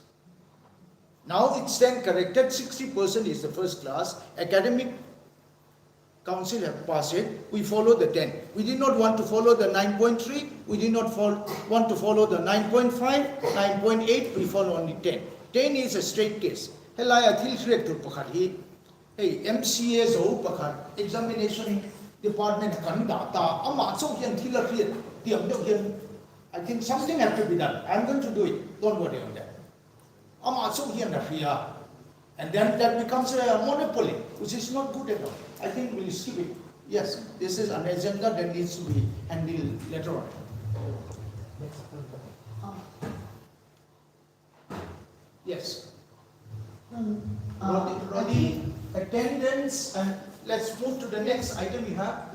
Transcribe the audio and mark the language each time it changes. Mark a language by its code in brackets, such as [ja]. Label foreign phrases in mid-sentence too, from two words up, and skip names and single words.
[en] Now it's then corrected, 60% is the first class. Academic council have passed it. We follow the 10. We did not want to follow the 9.3. We did not want to follow the 9.5, 9.8. We follow only 10. 10 is a straight case. Hey, [lus] MCA zo pakhat [en] examination department [lus] kan data ama so hian thila [en] create [lus] tiam deuh hian [en] I think something has to be done. I'm going to do it. Don't worry on that. [lus] Ama so hian da ria. [en] And then that becomes a monopoly, which is not good at all. I think we'll skip it. Yes, this is an agenda that needs to be handled later on. Yes. Roddy, attendance, and let's move to the next item we have.